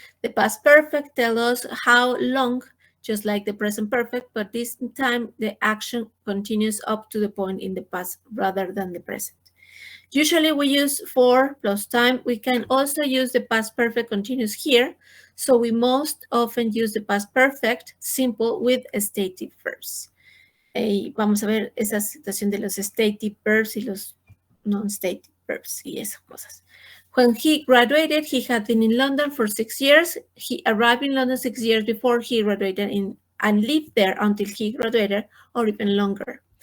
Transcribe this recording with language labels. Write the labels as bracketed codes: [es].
[en] The past perfect tells us how long, just like the present perfect, but this time the action continues up to the point in the past rather than the present. Usually we use for plus time. We can also use the past perfect continuous here. So we most often use the past perfect simple with stative verbs. [es] Vamos a ver esa situación de los stative verbs y los non-stative verbs y esas cosas. [en] When he graduated, he had been in London for 6 years. He arrived in London 6 years before he graduated and lived there until he graduated or even longer.